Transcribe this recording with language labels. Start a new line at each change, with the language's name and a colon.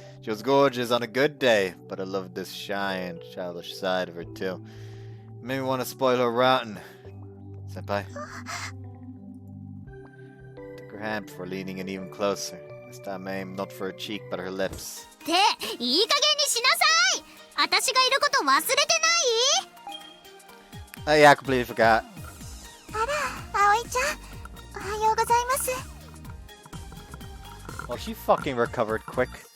English: She was gorgeous on a good day, but I loved this shy and childish side of her too. Maybe want to spoil her rotten. Senpai. Took her hand before leaning in even closer. This time aim not for her cheek but her lips.
Japanese: っていい加減にしなさい。私がいること忘れてない？
English: Oh yeah, I completely forgot.
Japanese: あら、葵ちゃん、おはようございます。
English: Well, she fucking recovered quick.